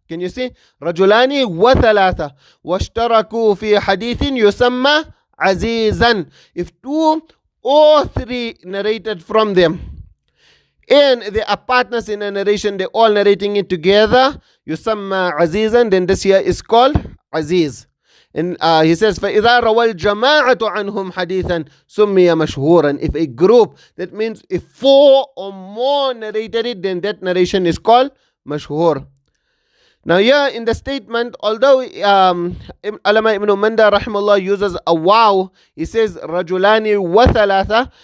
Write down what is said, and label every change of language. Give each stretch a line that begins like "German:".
English: Can you see?
Arabic: رَجُلَانِ وَثَلَاثَةً وَاشْتَرَكُوا فِي حَدِيثٍ يُسَمَّى عَزِيزًا.
English: If 2 or 3 narrated from them, and they are partners in a narration, they're all narrating it together, yusamma azizan, then this here is called Azīz. And he says,
Arabic: فَإِذَا رَوَى الْجَمَاعَةُ عَنْهُمْ حَدِيثًا سُمِّيَ مَشْهُورًا.
English: If a group, that means if 4 or more narrated it, then that narration is called mashhur. Now here in the statement, although Allama ibn Manda rahimahullah uses a wow, he says rajulani wa thalatha.